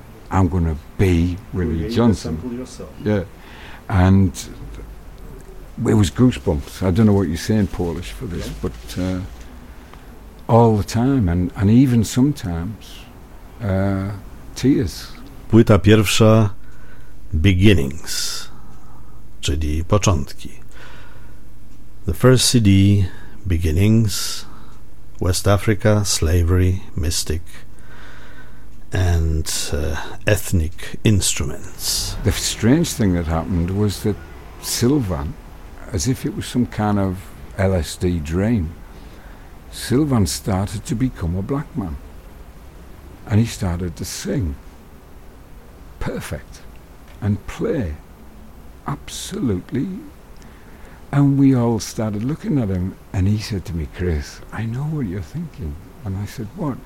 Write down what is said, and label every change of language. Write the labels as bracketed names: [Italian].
[English] I'm going to be Willie Johnson. Create the sample yourself. Yeah. And it was goosebumps. I don't know what you say in Polish for this, yeah. But... all the time, and even sometimes tears. [Polish] Płyta pierwsza, Beginnings, czyli początki. [English] The first CD, Beginnings, West Africa, Slavery, Mystic, and Ethnic Instruments. The strange thing that happened was that Sylvan, as if it was some kind of LSD dream, Sylvan started to become a black man, and he started to sing perfect and play absolutely, and we all started looking at him, and he said to me, Chris, I know what you're thinking. And I said, what?